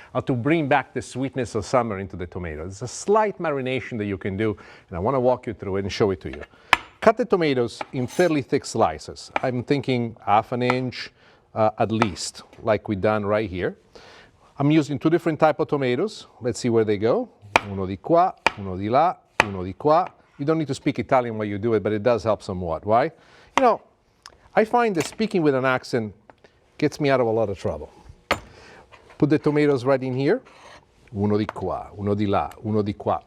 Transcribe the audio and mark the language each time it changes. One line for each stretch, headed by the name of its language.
English: How to bring back the sweetness of summer into the tomatoes. It's a slight marination that you can do, and I want to walk you through it and show it to you. Cut the tomatoes in fairly thick slices. I'm thinking half an inch at least, like we've done right here. I'm using two different types of tomatoes. Let's see where they go.
Italian: Uno di qua, uno di là, uno di qua.
English: You don't need to speak Italian while you do it, but it does help somewhat. Why? You know, I find that speaking with an accent gets me out of a lot of trouble. Put the tomatoes right in here.
Italian: Uno di qua, uno di là, uno di qua.